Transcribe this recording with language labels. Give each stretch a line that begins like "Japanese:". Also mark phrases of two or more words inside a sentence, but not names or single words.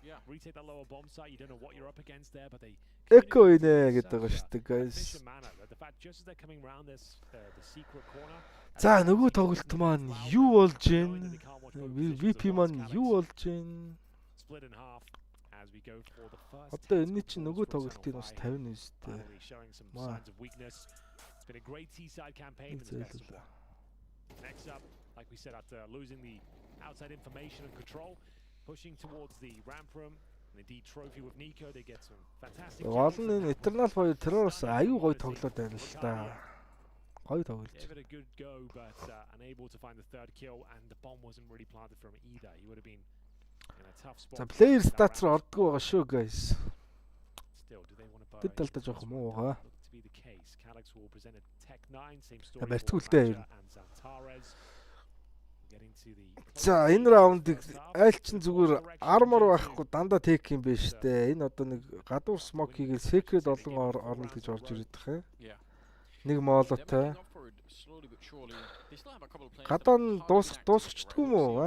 Mongolian: Эко инэ гэдэг байгаа шүү дээ guys. За нөгөө тоглолт маань юу болж ийн? VP маань юу болж ийн? Одоо энэ чинь нөгөө тоглолтын бас 50 нэстэй. Маа.
English: Next up, like we said, after losing the outside information and control, pushing towards the ramp room, and indeed trophy with Nico, they get some fantastic.
Mongolian: Гол нь Eternal Fire Terrorс аюу гоё тоглоод байна л та. Гоё тоглож.
English: Gave it a good go, but unable to find the third kill, and the bomb wasn't really planted from either. He would have been in a tough spot.
Mongolian: За
English: player stats
Mongolian: руу ордгоо байгаа шүү guys.
English: Still, do they want to buy?
Mongolian: Тэд талдаа жоох муу байгаа.
English: To be the case, Calyx will present a Tech 9, same story.
Mongolian: За энэ раундыг айл чин зүгээр армор байхгүй дандаа тек юм биш үү? Энэ одоо нэг гадуур смок хийгээл секрет олон орно гэж орж ирээд байгаа юм. Нэг молотой. Гадаа нь дуусчихдгүй юм уу?